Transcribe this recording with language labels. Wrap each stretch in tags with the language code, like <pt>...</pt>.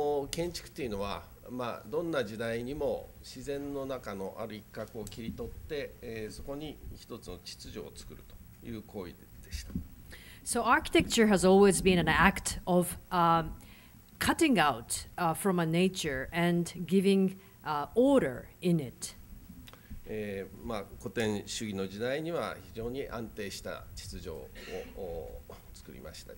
<ja>建築というのは、どんな時代にも自然の中のある一角を切り取って、そこに一つの秩序を作るという行為でした。</ja> <en>So architecture has always been an act of cutting out from a nature and giving order in it.</en> <ja>古典主義の時代には非常に安定した秩序を作りました。</ja>